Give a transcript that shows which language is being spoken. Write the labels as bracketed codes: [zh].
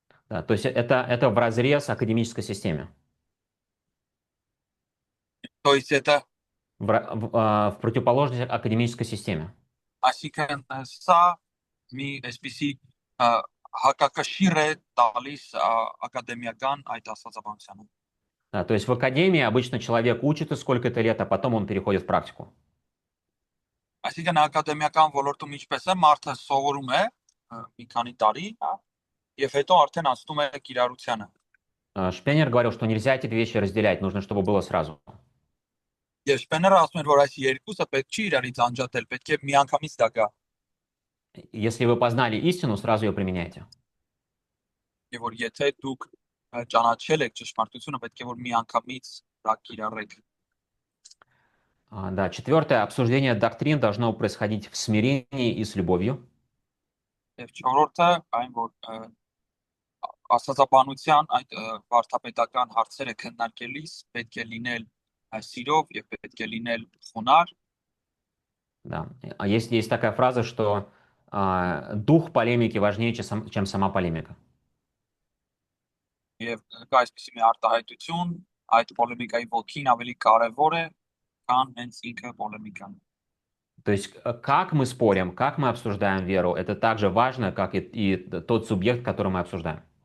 [ru] Да, то есть это вразрез академической системе. То есть это В противоположность академической системе. [hy] այսինքն սա մի այսպիսի հակակշիռ է տալիս ակադեմիական այդ աստվածաբանությանը։ [ru] Да, то есть в академии обычно человек учится сколько-то лет, а потом он переходит в практику. [hy] Այսինքն ակադեմիական ոլորտում ինչպես է մարդը սովորում է մի քանի տարի եւ հետո արդեն անցնում է կիրառությանը։ [ru] Шпенер говорил, что нельзя эти вещи разделять, нужно, чтобы было сразу. [hy] Եվ Շպեները ասում էր, որ այս երկուսը պետք չի իրարից անջատել, պետք է միանգամից դա գա։ [ru] Если вы познали истину, сразу ее применяйте. [hy] Եվ որ եթե դուք ճանաչել եք ճշմարտությունը, պետք է որ միանգամից դա կիրառեք։ [ru] Да, четвертое, обсуждение доктрин должно происходить в смирении и с любовью. [hy] Եվ չորրորդը այն որ աստվածաբանության այդ վարդապետական հարցերը քննարկելիս պետք է լինել սիրով եւ պետք է լինել խոնար։ [ru] Да. Есть такая фраза, что дух полемики важнее, чем сама полемика. [hy] Եվ կա այսպիսի մի արտահայտություն, այդ պոլեմիկայի ոգին ավելի կարևոր է, քան հենց ինքը պոլեմիկան։ [ru] То есть как мы спорим, как мы обсуждаем веру, это так же важно, как и тот субъект, который мы обсуждаем.